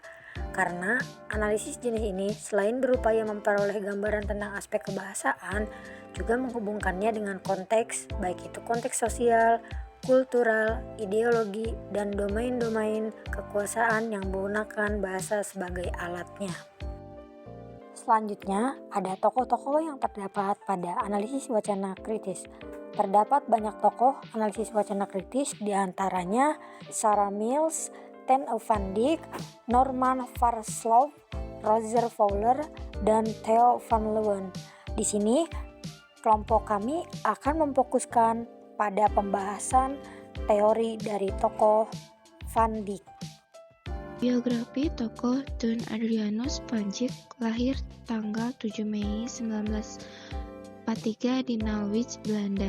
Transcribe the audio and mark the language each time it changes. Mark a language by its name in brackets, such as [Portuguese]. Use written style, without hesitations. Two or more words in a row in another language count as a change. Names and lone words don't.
[Indonesian] Karena analisis jenis ini selain berupaya memperoleh gambaran tentang aspek kebahasaan, juga menghubungkannya dengan konteks, baik itu konteks sosial, kultural, ideologi, dan domain-domain kekuasaan yang menggunakan bahasa sebagai alatnya. Selanjutnya, ada tokoh-tokoh yang terdapat pada analisis wacana kritis. Terdapat banyak tokoh analisis wacana kritis, diantaranya Sarah Mills, Ten van Dijk, Norman Varslow, Roger Fowler, dan Theo van Leeuwen. Di sini, kelompok kami akan memfokuskan pada pembahasan teori dari tokoh Van Dijk. Biografi tokoh Don Adrianus Panjic lahir tanggal 7 Mei 1943 di Norwich, Belanda.